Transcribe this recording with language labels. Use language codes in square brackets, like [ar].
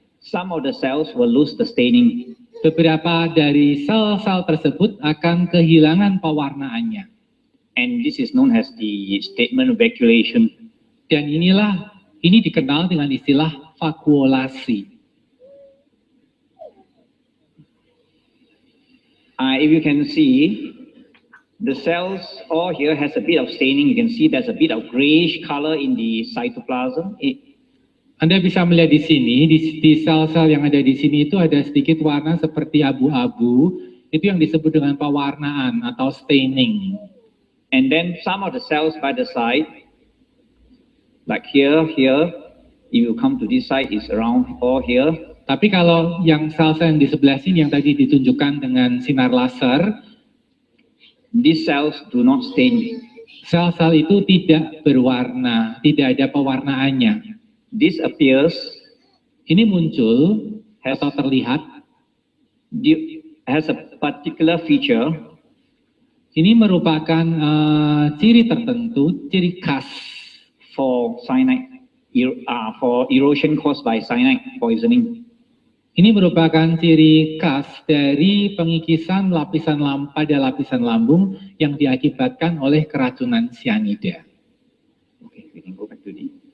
[en] some of the cells will lose the staining. [id] beberapa dari sel-sel tersebut akan kehilangan pewarnaannya. [en] And this is known as the statement vacuolation. [id] Dan ini dikenal dengan istilah vakuolasi. [en] If you can see, the cells all here has a bit of staining. You can see there's a bit of grayish color in the cytoplasm. [id] Anda bisa melihat di sini, di sel-sel yang ada di sini itu ada sedikit warna seperti abu-abu. Itu yang disebut dengan pewarnaan atau staining. [en] And then some of the cells by the side, like here, if you come to this side, is around all here. [id] Tapi kalau yang sel-sel yang di sebelah sini yang tadi ditunjukkan dengan sinar laser, [en] these cells do not stain. [id] sel-sel itu tidak berwarna, tidak ada pewarnaannya. [en] This appears, [id] Ini muncul atau terlihat, [en] has a particular feature. [id] ini merupakan ciri tertentu, ciri khas [en] For cyanide, for erosion caused by cyanide poisoning. [id] Ini merupakan ciri khas dari pengikisan pada lapisan lambung yang diakibatkan oleh keracunan cyanida. [en] Okay, we can go back to the.